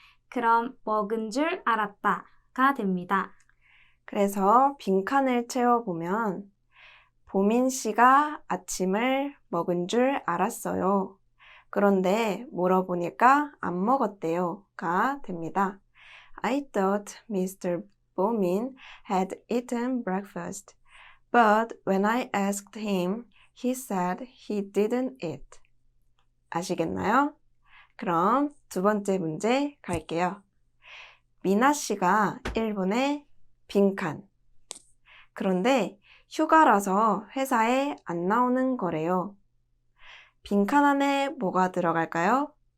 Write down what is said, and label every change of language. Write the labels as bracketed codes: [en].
[ko] 그럼 먹은 줄 알았다가 됩니다. 그래서 빈칸을 채워보면 보민 씨가 아침을 먹은 줄 알았어요. 그런데 물어보니까 안 먹었대요가 됩니다. [en] I thought Mr. Bomin had eaten breakfast, but when I asked him, he said he didn't eat. [ko] 아시겠나요? 그럼 두 번째 문제 갈게요. 미나 씨가 일본에 빈칸. 그런데 휴가라서 회사에 안 나오는 거래요. 빈칸 안에 뭐가 들어갈까요?